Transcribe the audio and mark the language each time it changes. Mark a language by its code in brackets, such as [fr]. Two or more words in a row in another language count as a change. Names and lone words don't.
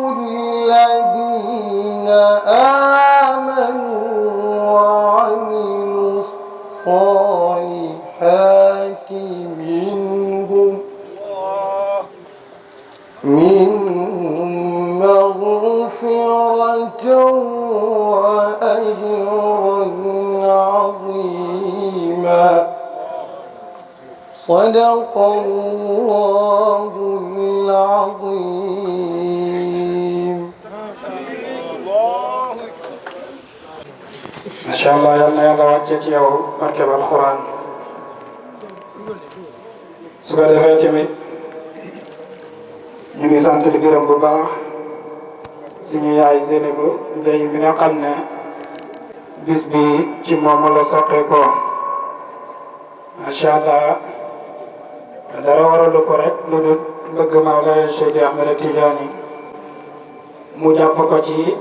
[ar] الذين آمنوا وعملوا الصالحات منهم مغفرة وأجرا عظيما. صدق الله العظيم. ما شاء الله يلا [wo] wàcce ci yow barkeb alxuraan su ko defee tamit ñu ngi sant di gërëm bu baax suñu yaay Zeynabu Gaye mi nga xam ne bis bi ci moom la soqeekoo [ar] ما شاء الله [wo] dara waralu ko rek lu dul bëgg Mawlaaya Cheikh Ahmed Tidiane mu jàpp ko ci